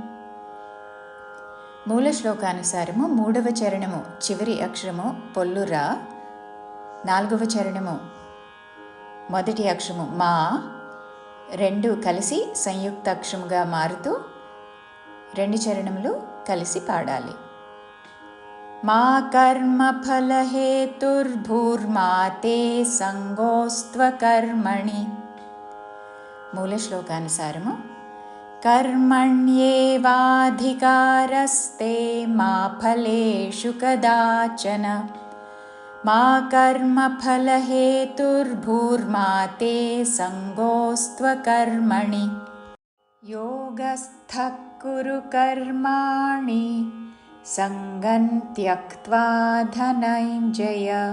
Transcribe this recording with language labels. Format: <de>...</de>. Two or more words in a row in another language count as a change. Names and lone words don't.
<te>మూల శ్లోకానుసారము మూడవ చరణము చివరి అక్షరము పొల్లురా, నాలుగవ చరణము మొదటి అక్షరము మా రెండు కలిసి సంయుక్త అక్షరముగా మారుతూ రెండు చరణములు కలిసి పాడాలి.</te> <sa>మా కర్మ ఫలహేతుర్భూర్మా తే సంగోస్త్వకర్మణి.</sa> <te>మూల శ్లోకానుసారము</te> <sa>कर्मण्येवाधिकारस्ते मा फलेषु कदाचन మా కర్మఫలహేతుర్భూర్మా తే సంగోస్త్వకర్మణి యోగస్థః కురు కర్మాణి సంగం త్యక్త్వా ధనంజయ</sa>